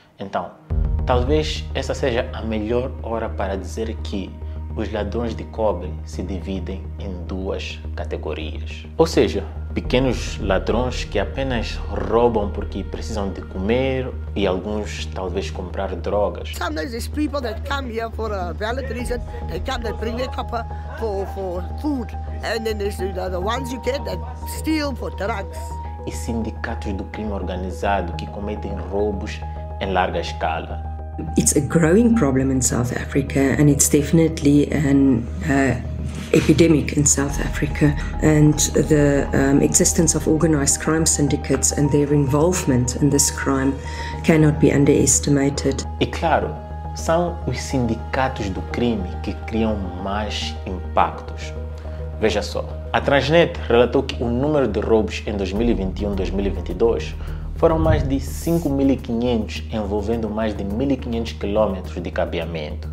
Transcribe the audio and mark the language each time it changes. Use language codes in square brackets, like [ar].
[pt] Então, talvez essa seja a melhor hora para dizer que os ladrões de cobre se dividem em duas categorias. Ou seja, pequenos ladrões que apenas roubam porque precisam de comer e alguns talvez comprar drogas. [en] Sometimes there's people that come here for a valid reason. They come, they bring their copper for food. And then there's the ones you get that steal for drugs. [pt] E sindicatos do crime organizado que cometem roubos em larga escala. [en] It's a growing problem in South Africa, and it's definitely an epidemic in South Africa. And the existence of organized crime syndicates and their involvement in this crime cannot be underestimated. [pt] E claro, são os sindicatos do crime que criam mais impactos. Veja só, a Transnet relatou que o número de roubos em 2021-2022 foram mais de 5.500, envolvendo mais de 1.500 quilômetros de cabeamento.